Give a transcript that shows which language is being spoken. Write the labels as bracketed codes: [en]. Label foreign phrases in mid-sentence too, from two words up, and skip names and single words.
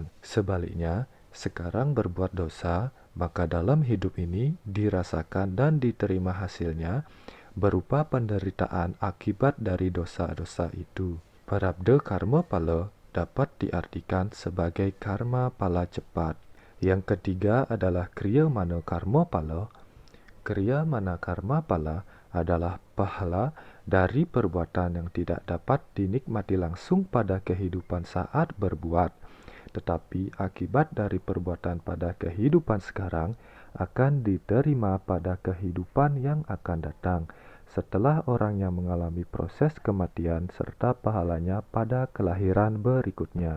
[id] Sebaliknya, sekarang berbuat dosa, maka dalam hidup ini dirasakan dan diterima hasilnya berupa penderitaan akibat dari dosa-dosa itu. Parabda karma pala dapat diartikan sebagai karma pala cepat. Yang ketiga adalah kriya mana karma pala. Kriya mana karma pala adalah pahala dari perbuatan yang tidak dapat dinikmati langsung pada kehidupan saat berbuat, tetapi akibat dari perbuatan pada kehidupan sekarang akan diterima pada kehidupan yang akan datang setelah orangnya mengalami proses kematian serta pahalanya pada kelahiran berikutnya.